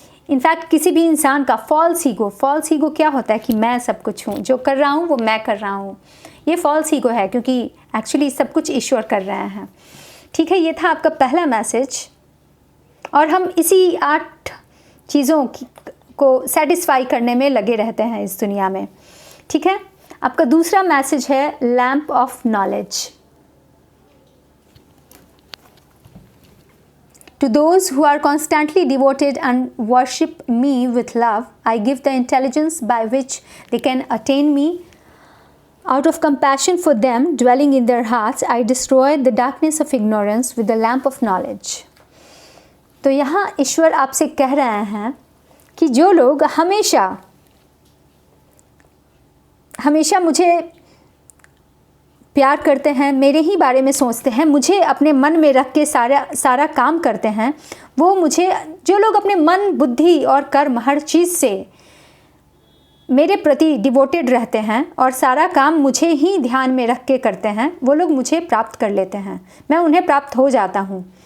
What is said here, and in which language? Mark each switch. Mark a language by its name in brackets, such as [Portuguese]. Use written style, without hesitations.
[Hindi] In fact किसी भी इंसान का फॉल्स ईगो क्या होता है कि मैं सब कुछ हूँ, जो कर रहा हूँ वो मैं कर रहा हूँ, ये फॉल्स ईगो है, क्योंकि एक्चुअली सब कुछ ईश्वर कर रहे हैं, ठीक है। ये था आपका पहला मैसेज और हम इसी 8 चीज़ों को सेटिस्फाई करने में लगे रहते हैं इस दुनिया में, ठीक है। आपका दूसरा मैसेज है lamp of knowledge. [English] To those who are constantly devoted and worship me with love, I give the intelligence by which they can attain me. Out of compassion for them dwelling in their hearts, I destroy the darkness of ignorance with the lamp of knowledge। [Hindi] तो यहाँ ईश्वर आपसे कह रहे हैं कि जो लोग हमेशा मुझे प्यार करते हैं, मेरे ही बारे में सोचते हैं, मुझे अपने मन में रख के सारा काम करते हैं, वो मुझे, जो लोग अपने मन, बुद्धि और कर्म हर चीज़ से मेरे प्रति डिवोटेड रहते हैं और सारा काम मुझे ही ध्यान में रख के करते हैं, वो लोग मुझे प्राप्त कर लेते हैं, मैं उन्हें प्राप्त हो जाता हूँ।